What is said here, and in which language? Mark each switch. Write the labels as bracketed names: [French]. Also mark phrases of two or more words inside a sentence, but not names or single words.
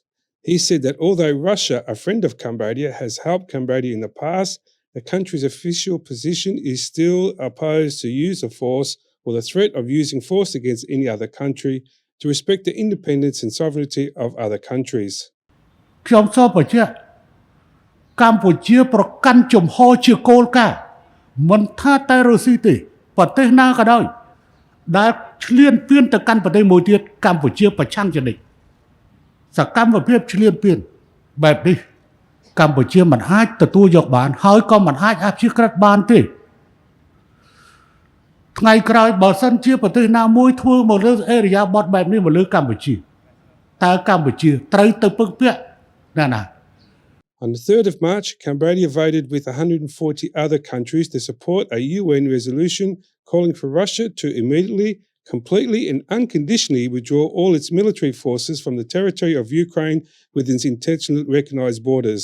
[English] He said that although Russia, a friend of Cambodia, has helped Cambodia in the past, the country's official position is still opposed to use of force or the threat of using force against any other country, to respect the independence and sovereignty of other countries. [Khmer] ខ្ញុំសូមបញ្ជាក់កម្ពុជាប្រកាន់ជំហរជាគោលការណ៍មិនថាតែរុស្ស៊ីទេប្រទេសណាក៏ដោយដែលឆ្លៀនពៀនទៅកាន់ប្រទេសមួយទៀតកម្ពុជាប្រឆាំងជានិច្ចសកម្មភាពឆ្លៀនពៀនបែបនេះកម្ពុជាមិនអាចទទួលយកបានហើយក៏មិនអាចអភិក្រិតបានទេ ថ្ងៃក្រោយបើសិនជាប្រទេសណាមួយធ្វើមកលើអេរិយាបថបែបនេះមកលើកម្ពុជាតើកម្ពុជាត្រូវទៅពឹងពាក់ណា [English] On the 3rd of March, Cambodia voted with 140 other countries to support a UN resolution calling for Russia to immediately, completely and unconditionally withdraw all its military forces from the territory of Ukraine within its internationally recognized borders.